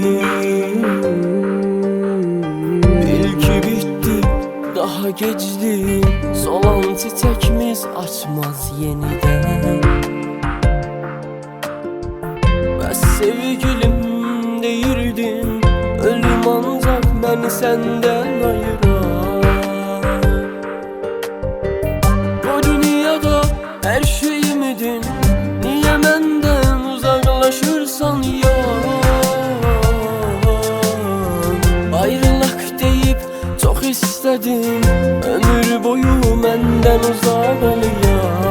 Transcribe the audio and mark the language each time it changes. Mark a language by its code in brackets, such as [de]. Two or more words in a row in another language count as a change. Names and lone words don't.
[az] Bil ki bitti daha gecdi, solan çiçəkimiz açmaz yenidən. Sevgilim deyirdin, [tr] ölüm ancak beni senden ayırar. Bu dünyada her şeyimdin, niye benden uzaklaşırsan ya. Ayrılak deyip çok istedim ömür boyu benden uzak ol ya.